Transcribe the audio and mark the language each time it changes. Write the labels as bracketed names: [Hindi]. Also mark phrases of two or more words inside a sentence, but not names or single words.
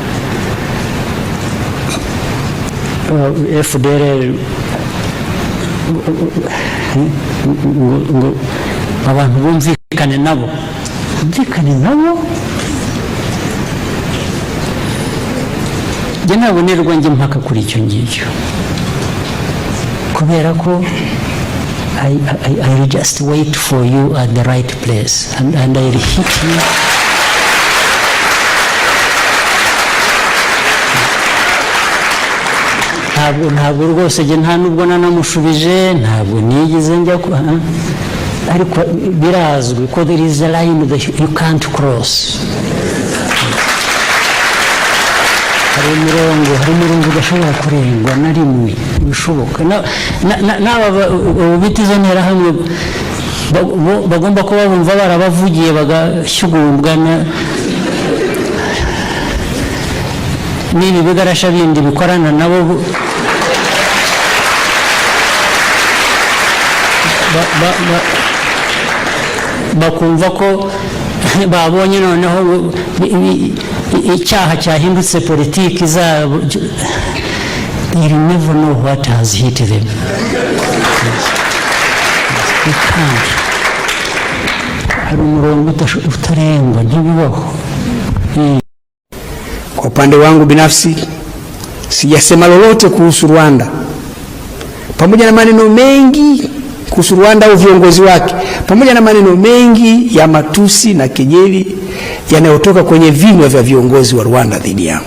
[Kinyarwanda] FDR ngo abantu bumvikane nabo, njye nabonerwa njye mpaka kuri icyo ngicyo, kubera ko [English] I just wait for you at the right place and I will hit you. [Kinyarwanda] Ntabwo rwose njye nta nubwo nanamushubije, ntabwo nigeze njya ariko birazwi ko [English] there is a line that you can't cross. [Kinyarwanda] hari umurongo udashobora kurengwa na rimwe bishoboka. N'aba biti zo nterahamwe bagomba kuba bumva barabavugiye bagashyugubwa n'ibi bigarasha bindi bikorana nabo, bakumva ko babonye noneho icyaha cyahindutse politiki zabo. [English] They never know what has hit them. You can't. [Kinyarwanda] Hari umurongo utarengwa, ntibibaho. [Swahili] Kwa upande wangu binafsi sijasema lolote kuhusu Rwanda, pamoja na maneno mengi kuhusu Rwanda au viongozi wake, pamoja na maneno mengi ya matusi na kejeli yanayotoka kwenye vinywa vya viongozi wa Rwanda dhidi yangu.